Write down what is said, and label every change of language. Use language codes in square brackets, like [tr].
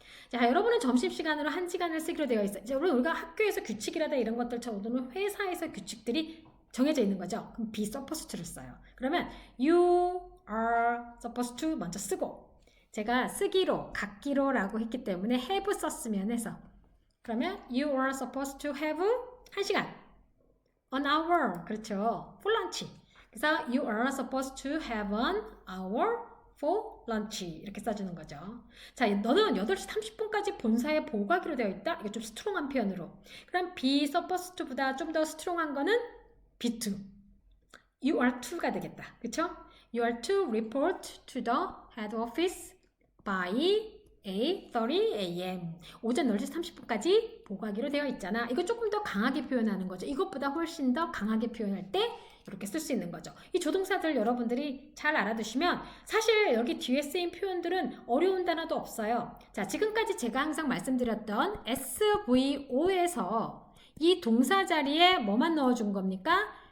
[ko] 자, 여러분은 점심시간으로 1시간을 쓰기로 되어 있어요. 이제 우리가 학교에서 규칙이라다 이런 것들처럼 회사에서 규칙들이 정해져 있는 거죠. 그럼 be supposed to를 써요. 그러면 you are supposed to 먼저 쓰고 제가 쓰기로, 갖기로라고 했기 때문에 have 썼으면 해서 그러면 [en] you are supposed to have [ko] 1시간 an hour 그렇죠. [en] for lunch 그래서 you are supposed to have an hour for lunch [ko] 이렇게 써주는 거죠. 자, 너는 8시 30분까지 본사에 보고하기로 되어 있다. 이거 좀 스트롱한 표현으로. 그럼 be supposed to보다 좀 더 스트롱한 거는 be to. [en] You are to가 되겠다. [ko] 그쵸? [en] You are to report to the head office by 8:30 a.m. [ko] 오전 10시 30분까지 보고하기로 되어 있잖아. 이거 조금 더 강하게 표현하는 거죠. 이것보다 훨씬 더 강하게 표현할 때 이렇게 쓸 수 있는 거죠. 이 조동사들 여러분들이 잘 알아두시면 사실 여기 뒤에 쓰인 표현들은 어려운 단어도 없어요. 자, 지금까지 제가 항상 말씀드렸던 SVO에서 이 동사 자리에 뭐만 넣어준 겁니까?